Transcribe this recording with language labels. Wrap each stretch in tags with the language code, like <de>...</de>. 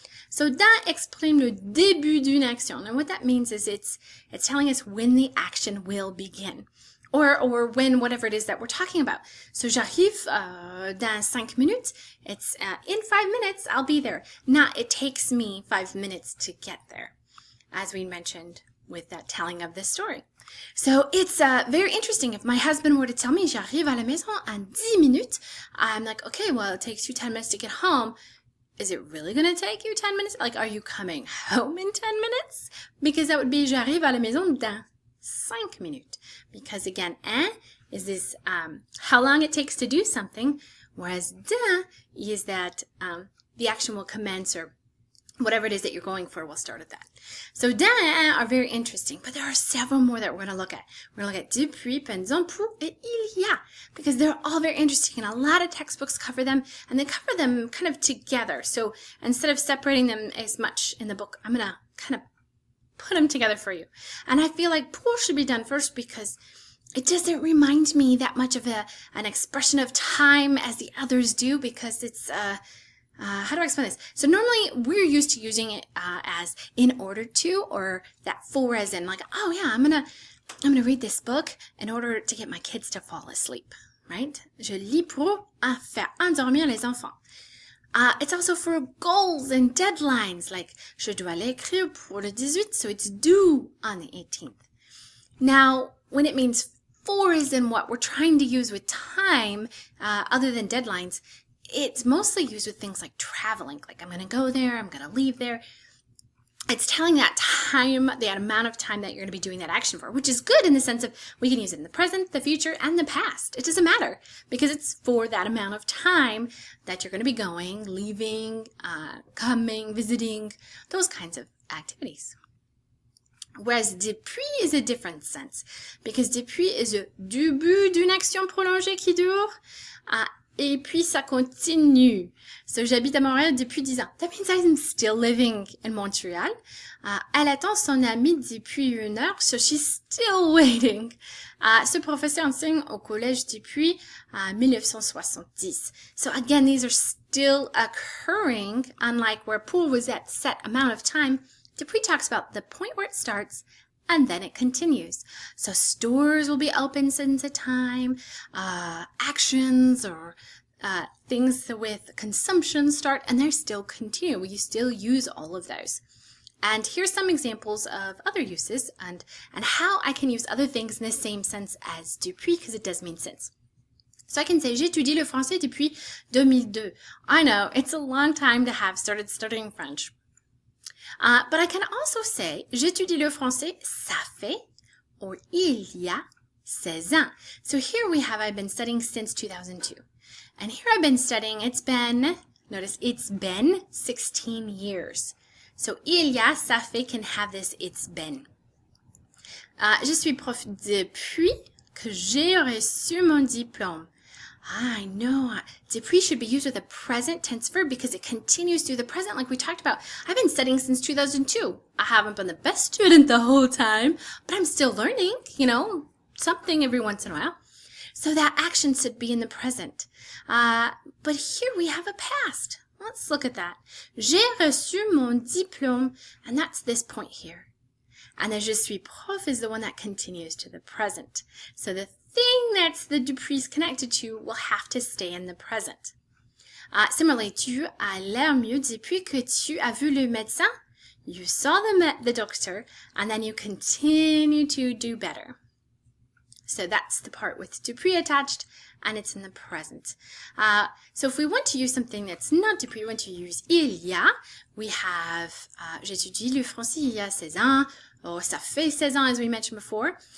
<fr>So dans exprime le début d'une action.</fr> <en>And what that means is it's telling us when the action will begin. Or when whatever it is that we're talking about.</en> <fr>So j'arrive dans 5 minutes.</fr> <en>It's in 5 minutes I'll be there. Not it takes me 5 minutes to get there. As we mentioned with that telling of this story. So it's very interesting. If my husband were to tell me</en> <fr>j'arrive à la maison en 10 minutes,</fr> <en>I'm like, okay, well, it takes you 10 minutes to get home. Is it really going to take you 10 minutes? Like, are you coming home in 10 minutes? Because that would be</en> <fr>j'arrive à la maison dans 5 minutes.</fr> <en>Because again, un is this how long it takes to do something, whereas dans is that the action will commence, or whatever it is that you're going for will start at that. So dans and un are very interesting, but there are several more that we're going to look at. We're going to look at depuis, pendant, pour, et il y a, because they're all very interesting, and a lot of textbooks cover them, and they cover them kind of together. So instead of separating them as much in the book, I'm going to kind of put them together for you. And I feel like pour should be done first because it doesn't remind me that much of an expression of time as the others do, because it's how do I explain this? So normally we're used to using it as in order to, or that for as in like, oh yeah, I'm gonna read this book in order to get my kids to fall asleep, right?</en> <fr>Je lis pour faire endormir les enfants.</fr> <en>It's also for goals and deadlines, like</en> <fr>je dois l'écrire pour le 18,</fr> <en>so it's due on the 18th. Now, when it means for as in what we're trying to use with time, other than deadlines, it's mostly used with things like traveling, like I'm going to go there, I'm going to leave there. it's telling that time, the amount of time that you're going to be doing that action for, which is good in the sense of we can use it in the present, the future, and the past. It doesn't matter because it's for that amount of time that you're going to be going, leaving, coming, visiting, those kinds of activities. Whereas depuis is a different sense because depuis is a</en> <fr>début d'une action prolongée qui dure. Et puis ça continue. So j'habite à Montréal depuis 10 ans.</fr> <en>That means I'm still living in Montreal.</en> <fr>Elle attend son ami depuis 1 heure,</fr> <en>so she's still waiting.</en> <fr>Ce professeur enseigne au collège depuis 1970.</fr> <en>So again, these are still occurring, unlike where pour was at set amount of time. Depuis talks about the point where it starts and then it continues. So stores will be open since a time, actions or things with consumption start, and they still continue. You still use all of those. And here's some examples of other uses and how I can use other things in the same sense as depuis, because it does mean since. So I can say,</en> <fr>j'étudie le français depuis 2002.</fr> <en>I know, it's a long time to have started studying French. But I can also say,</en> <fr>j'étudie le français, ça fait,</fr> <en>or</en> <fr>il y a 16 ans.</fr> <en>So here we have, I've been studying since 2002. And here I've been studying, notice it's been 16 years. So</en> <fr>il y a, ça fait</fr> <en>can have this, it's been.</en> <fr>Je suis prof depuis que j'ai reçu mon diplôme.</fr> <en>I know. Depuis should be used with a present tense verb because it continues through the present like we talked about. I've been studying since 2002. I haven't been the best student the whole time, but I'm still learning, something every once in a while. So that action should be in the present. But here we have a past. Let's look at that.</en> <fr>J'ai reçu mon diplôme,</fr> <en>and that's this point here. And the</en> <fr>je suis prof</fr> <en>is the one that continues to the present. So the thing that's the depuis connected to will have to stay in the present.</en> <fr>Similarly, tu as l'air mieux depuis que tu as vu le médecin.</fr> <en>You saw the doctor, and then you continue to do better. So that's the part with depuis attached, and it's in the present. So if we want to use something that's not depuis, we want to use il y a. We have</en> <fr>j'étudie le français il y a 16 ans,</fr> <en>or</en> <fr>ça fait 16 ans</fr> <en>as we mentioned before.</en>